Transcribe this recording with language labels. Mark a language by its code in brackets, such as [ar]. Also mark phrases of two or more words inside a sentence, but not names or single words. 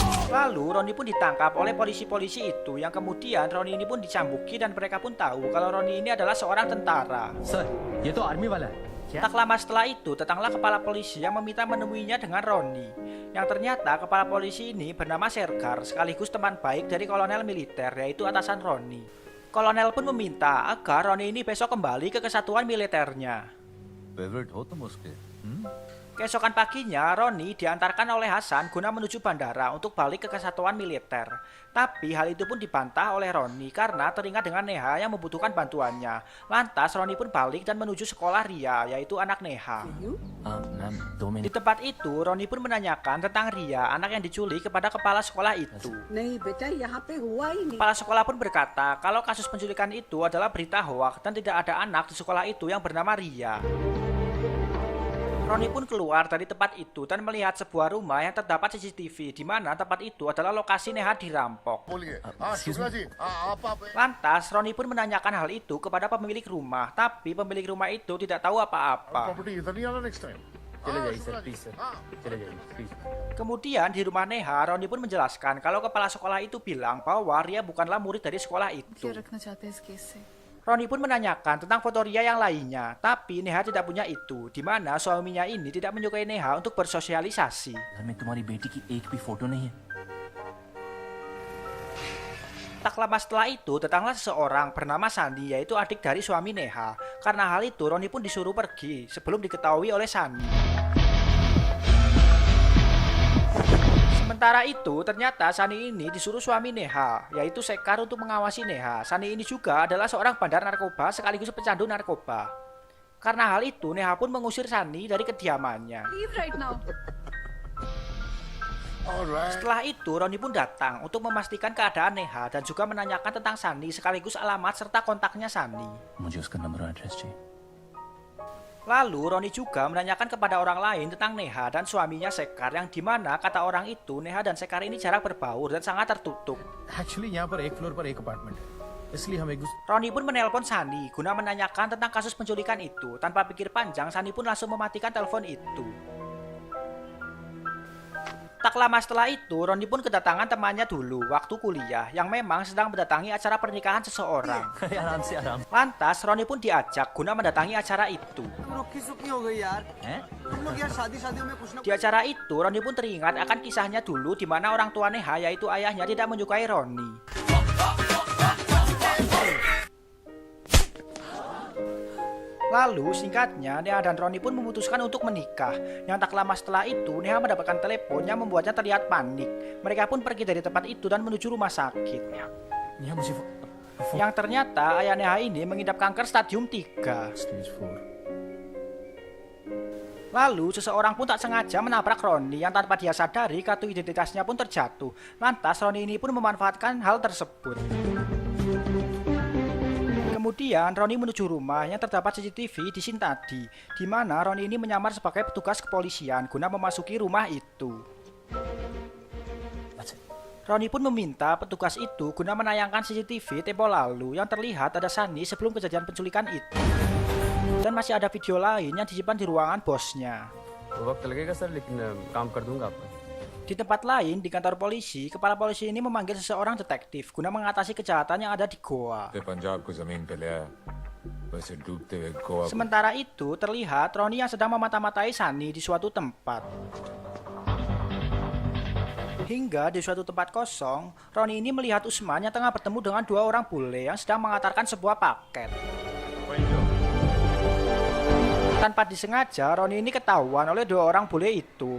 [id] Lalu Roni pun ditangkap oleh polisi-polisi itu, yang kemudian Roni ini pun dicambuki dan mereka pun tahu kalau Roni ini adalah seorang tentara. [hi] सर ये तो आर्मी वाला है क्या [id] Tak lama setelah itu, datanglah kepala polisi yang meminta menemuinya dengan Roni. Yang ternyata kepala polisi ini bernama Sergar, sekaligus teman baik dari kolonel militer, yaitu atasan Roni. Kolonel pun meminta agar Roni ini besok kembali ke kesatuan militernya. [hi] फेवरेट हो तुम उसके [id] Keesokan paginya, Roni diantarkan oleh Hasan guna menuju bandara untuk balik ke kesatuan militer. Tapi hal itu pun dibantah oleh Roni karena teringat dengan Neha yang membutuhkan bantuannya. Lantas Roni pun balik dan menuju sekolah Ria, yaitu anak Neha. [hi] मैम 2 [id] Di [hi] मिनट [id] tempat itu, Roni pun menanyakan tentang Ria, anak yang diculik, kepada kepala sekolah itu. [hi] नहीं बेटा यहाँ पे हुआ ही नहीं। [id] Kepala sekolah pun berkata kalau kasus penculikan itu adalah berita hoak dan tidak ada anak di sekolah itu yang bernama Ria. Roni pun keluar dari tempat itu dan melihat sebuah rumah yang terdapat CCTV di mana tempat itu adalah lokasi Neha dirampok. [hi] बोलिए हाँ शुक्ला जी आप [id] Lantas Roni pun menanyakan hal itu kepada pemilik rumah, tapi pemilik rumah itu tidak tahu apa-apa. [hi] प्रॉपर्टी इधर नहीं आना [en] next time [hi] चले जाइए [en] sir please sir [hi] चले जाइए प्लीज [id] Kemudian di rumah Neha, Roni pun menjelaskan kalau kepala sekolah itu bilang bahwa Ria bukanlah murid dari sekolah itu. [hi] क्या रखना चाहते हैं इस केस से? [id] Roni pun menanyakan tentang foto Ria yang lainnya, tapi Neha tidak punya itu, di mana suaminya ini tidak menyukai Neha untuk bersosialisasi. [hi] घर में तुम्हारी बेटी की एक भी फोटो नहीं है [id] Tak lama setelah itu, datanglah seseorang bernama Sani, yaitu adik dari suami Neha. Karena hal itu, Roni pun disuruh pergi sebelum diketahui oleh Sani. Sementara itu, ternyata Sani ini disuruh suami Neha, yaitu Sekar, untuk mengawasi Neha. Sani ini juga adalah seorang bandar narkoba sekaligus pecandu narkoba. Karena hal itu, Neha pun mengusir Sani dari kediamannya. [en] Leave right now. [id] Setelah itu, Roni pun datang untuk memastikan keadaan Neha dan juga menanyakan tentang Sani sekaligus alamat serta kontaknya Sani. [hi] मुझे उसका नंबर और एड्रेस चाहिए [id] Lalu Roni juga menanyakan kepada orang lain tentang Neha dan suaminya Sekar, yang dimana kata orang itu Neha dan Sekar ini jarang berbaur dan sangat tertutup. [hi] एक्चुअली यहाँ पर एक फ्लोर पर एक अपार्टमेंट है इसलिए हम एक दूसरे [id] Roni pun menelpon Sani guna menanyakan tentang kasus penculikan itu. Tanpa pikir panjang, Sani pun langsung mematikan telepon itu. Tak lama setelah itu, Roni pun kedatangan temannya dulu waktu kuliah yang memang sedang mendatangi acara pernikahan seseorang. [hi] आराम से आराम [id] Lantas Roni pun diajak guna mendatangi acara itu. Di acara itu, Roni pun teringat akan kisahnya dulu di mana orang tua Neha, yaitu ayahnya, tidak menyukai Roni. Lalu singkatnya, Neha dan Roni pun memutuskan untuk menikah. Yang tak lama setelah itu, Neha mendapatkan telepon yang membuatnya terlihat panik. Mereka pun pergi dari tempat itu dan menuju rumah sakit. [hi] यहाँ मुझे [id] Yang ternyata ayah Neha ini mengidap kanker stadium 3. [hi] स्टेज 4 [id] Lalu seseorang pun tak sengaja menabrak Roni, yang tanpa dia sadari kartu identitasnya pun terjatuh. Lantas Roni ini pun memanfaatkan hal tersebut. Kemudian Roni menuju rumah yang terdapat CCTV di scene tadi, di mana Roni ini menyamar sebagai petugas kepolisian guna memasuki rumah itu. [en] That's it. [id] Roni pun meminta petugas itu guna menayangkan CCTV tempo lalu yang terlihat ada Sani sebelum kejadian penculikan itu. Dan masih ada video lain yang disimpan di ruangan bosnya. [hi] वक्त लगेगा सर लेकिन काम कर दूंगा आपका [id] Di tempat lain, di kantor polisi, kepala polisi ini memanggil seseorang detektif guna mengatasi kejahatan yang ada di Goa. [hi] पंजाब को जमीन पे ले आया वैसे डूबते हुए गोवा [id] Sementara itu, terlihat Roni yang sedang memata-matai Sani di suatu tempat. Hingga di suatu tempat kosong, Roni ini melihat Usman yang tengah bertemu dengan dua orang bule yang sedang mengantarkan sebuah paket. Tanpa disengaja, Roni ini ketahuan oleh dua orang bule itu.